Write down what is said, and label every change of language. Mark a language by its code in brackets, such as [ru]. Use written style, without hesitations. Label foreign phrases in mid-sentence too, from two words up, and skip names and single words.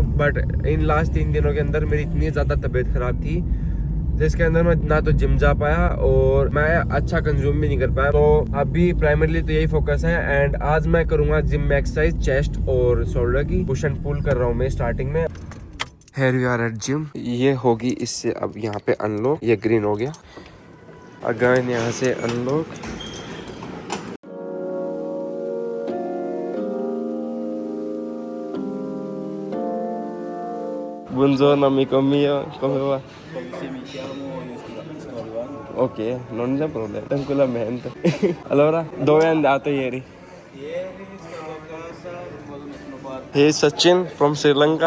[en] But in last [hi] 3 दिनों के अंदर मेरी इतनी ज़्यादा तबीयत खराब थी, जिसके अंदर मैं ना तो जिम जा पाया और मैं अच्छा कंज्यूम भी नहीं कर पाया। तो अभी प्राइमरीली तो यही फोकस है। एंड आज मैं करूँगा जिम में [en] exercise chest [hi] और शोल्डर की, [en] push and pull [hi] कर रहा हूँ मैं स्टार्टिंग में। [en] Here we are at gym। [hi] ये होगी इससे अब यहाँ पे अनलॉक, ये ग्रीन हो गया। अगेन यहाँ से अनलॉक। [it] Buongiorno amico mio, come va? Se mi chiamo io sto arrivando. Ok, non c'è problema, tranquillamente. Allora, dove è andato ieri? Ieri stavo a casa, non vado da nessuna parte. [en] Hey Sachin from Sri Lanka।